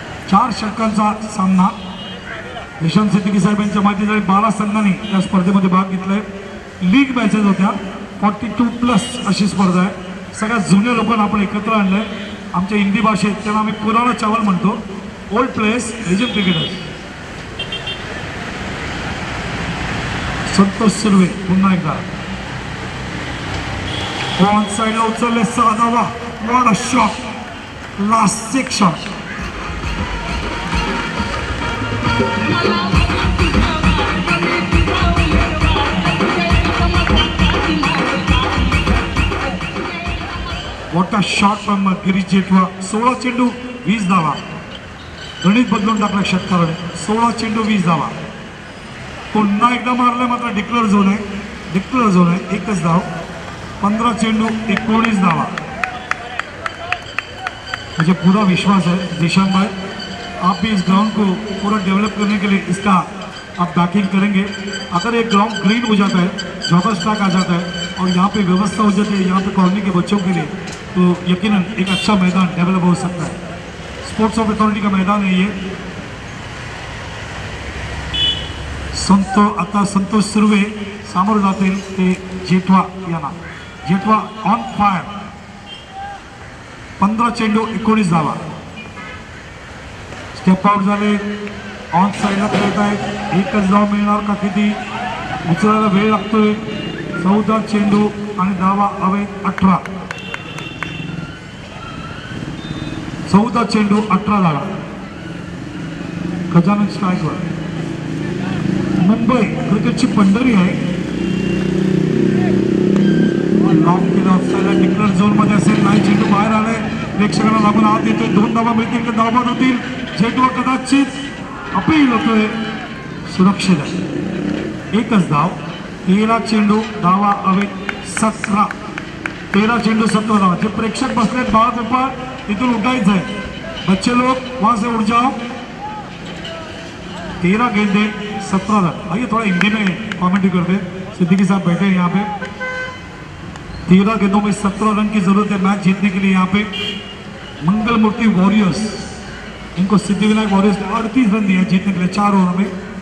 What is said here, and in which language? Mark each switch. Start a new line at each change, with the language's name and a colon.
Marathi: 4 षटकांचा सामना. झिशान सिद्दीकी साहेब यांच्या माहितीसाठी 12 संघांनी त्या स्पर्धेमध्ये भाग घेतलाय. लीग मॅचेस होत्या. 42+ अशी स्पर्धा आहे. सगळ्यात जुन्या लोकांना आपण एकत्र आणलंय. आमच्या हिंदी भाषेत त्यांना आम्ही
Hindi: पुराणा चावल
Marathi: म्हणतो.
English: Old players, legend cricketers.
Marathi: Santosh Surve पुन्हा एकदा ऑन साईडला उचलले. 6 धावा.
English: What a shot. Last 6 shot. What a shot from Girish Jethwa.
Marathi: 16 चेंडू 20 धावा. गणित बदलून टाकला षटकाराने. 16 चेंडू 20 धावा. पुन्हा एकदा मारलाय मात्र डिक्लेअर झोन आहे. 1च धाव. 15 चेंडू 19 धावा।
Hindi: मुझे पूरा विश्वास है जिशान भाई, आप भी इस ग्राउंड को पूरा डेवलप करने के लिए इसका आप बैकिंग करेंगे। अगर एक ग्राउंड ग्रीन हो जाता है, जॉगर स्टॉक आ जाता है और यहाँ पे व्यवस्था हो जाती है यहाँ पे कॉलोनी के बच्चों के लिए, तो यकीनन एक अच्छा मैदान डेवलप हो सकता है। स्पोर्ट्स ऑफ अथॉरिटी का मैदान है ये।
Marathi: आता संतोष सुर्वे सामोर जातील ते जेठवा यांना। जेठवा
English: on fire,
Marathi: 15 चेंडू 19 धावा। स्टेप आउट झाले, ऑन साईडला खेळत आहेत, एकच धाव मिळणार का किती, उचलायला वेळ लागतोय। 14 चेंडू आणि धावा हवे 18। 14 चेंडू 18 धावा। गजानन स्ट्राईकवर। मुंबई क्रिकेटची पंढरी आहे। लॉंग केलं, ऑफसाईडला डिक्लेअर झोनमध्ये असेल, नाही चेंडू बाहेर आलाय, प्रेक्षकांना लागून आत येतोय। 2 धावा मिळतील का धावबाद होतील, चेंडू कदाचित अपील होतोय, सुरक्षित आहे। एकच धाव, 13 चेंडू धावा हवे 17। 13 चेंडू 17 धावा। जे प्रेक्षक बसलेत बाळाकोपा इथून उठायचं आहे,
Hindi: बच्चे लोग वहां से उठ जाओ। 13 गेंदे 17 रन। आइए थोड़ा हिंदी में कमेंट्री करते, सिद्दीकी साहब बैठे हैं यहाँ पे। 13 गेंदों में 17 रन की जरूरत है मैच जीतने के लिए। यहाँ पे मंगल मूर्ति वॉरियर्स, इनको सिद्धिविनायक वॉरियर्स ने 38 रन दिए जीतने के लिए 4 ओवर में।